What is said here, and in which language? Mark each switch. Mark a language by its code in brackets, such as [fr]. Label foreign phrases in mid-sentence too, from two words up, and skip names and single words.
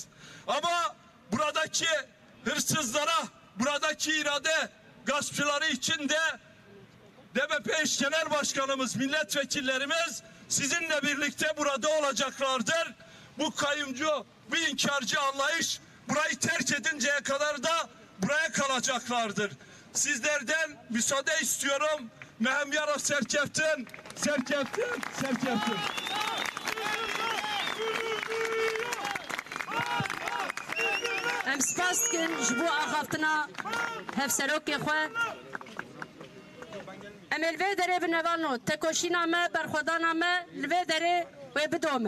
[tr] Ama buradaki hırsızlara, buradaki irade gaspçıları için de DBP eş genel başkanımız, milletvekillerimiz sizinle birlikte burada olacaklardır. Bu kayyumcu, bu inkarcı anlayış burayı terk edinceye kadar da buraya kalacaklardır. Sizlerden müsaade istiyorum. [ku] Mehemyara Serkeftin. Em spas dikin ji bo axaftina hevserokê xwe. Em ê li vê derê binevano tekoşîna me, berxwedana me li vê derê wê bidome.